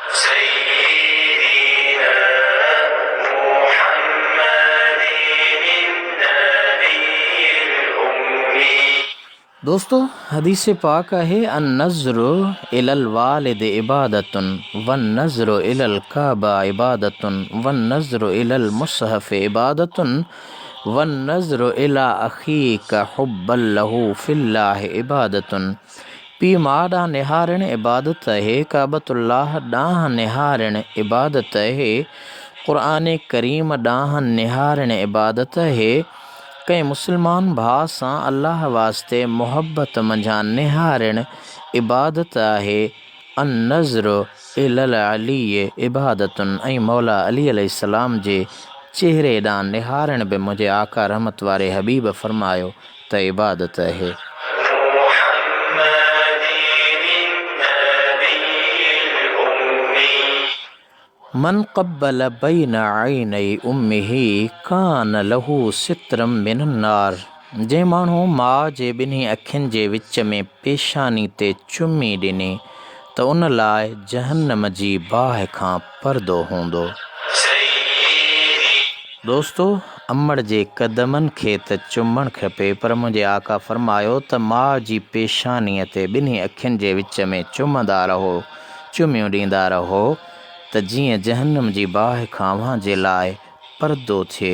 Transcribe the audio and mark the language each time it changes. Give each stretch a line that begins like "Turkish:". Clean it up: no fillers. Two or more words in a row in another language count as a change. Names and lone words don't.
Sindhi: दोस्तों हदीस पाक है
Arabic: النظر إلى الوالد عبادة والنظر إلى الكعبة عبادة والنظر إلى المصحف عبادة والنظر إلى أخيك حبا له في الله عبادة.
Sindhi: पीउ माउ ॾांहुं निहारणु इबादत आहे, काबतुल्लाह ॾांहुं निहारणु इबादत आहे, क़ुरान करीम ॾांहुं निहारणु इबादत आहे। कंहिं मुस्लमान भाउ सां अल्लाह वास्ते मुहबत मंझां निहारणु इबादत आहे।
Arabic: النظر إلى علي عبادة
Sindhi: ऐं मौला अली अलैहिस्सलाम जे चेहरे ॾांहुं निहारणु बि मुंहिंजे आका रहमत वारे हबीब फरमायो त इबादत आहे।
Arabic: من قبل بين عيني أمه كان له سترا من النار.
Sindhi: जंहिं माण्हू माउ जे ॿिन्ही अखियुनि जे विच में पेशानी ते चुमी ॾिनी त उन लाइ जहन्नम जी बाहि खां परदो हूंदो। दोस्तो अमड़ जे कदमनि खे त चुमणु खपे, पर मुंहिंजे आका फरमायो त माउ जी पेशानीअ ते ॿिन्ही अखियुनि जे विच में चुमंदा रहो, चुमियूं ॾींदा रहो त जीअं जहन्नम जी बाहि खां अव्हां जे लाइ परदो थिए।